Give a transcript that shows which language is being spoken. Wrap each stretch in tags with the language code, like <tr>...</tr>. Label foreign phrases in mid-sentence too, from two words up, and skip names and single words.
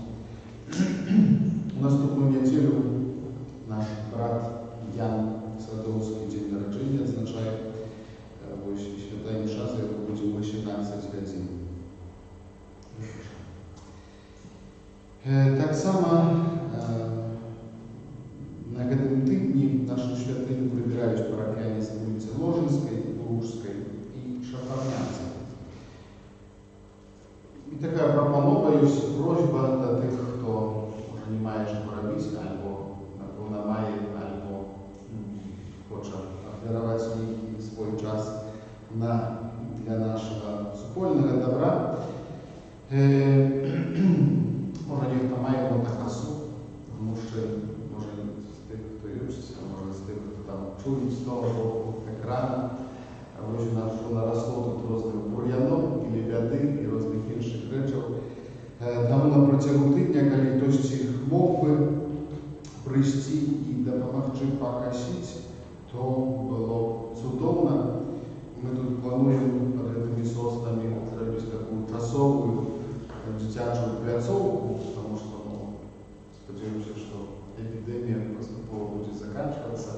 <uk>У наступну неділю наш брат Ян Садовський день народження відзначає свята Міша, за яку буде 18 годин.</uk> <be>Так само на гэтым тыдні нашу святыню прыбіраюць парафіяне з вуліцы Ложынскай, Лужскай і Шафарнянскай. І такая прапанова ёсць просьба да тых, хто уже не мае што рабіць, альбо напэўна мае, альбо хоча ахвяраваць нейкі свой час для нашага супольнага добра. Можа, нехта мае мотакасу, мужчын, можа, з тых, хто ёсць, а можа, з тых, хто там чуе з того боку екрана.</be> <uk>Вось у нас вже наросло тут розних бур'янок, і лебяди, і розних інших речаў. Таму на протягу тижня, калі хтось мог би прийти і допомогти покосити, то було б цудовно. Ми тут плануємо під цими соснами зробити таку часову дитячу пляцовку, тому що сподіваємося, що епідемія поступово буде закінчуватися.</uk>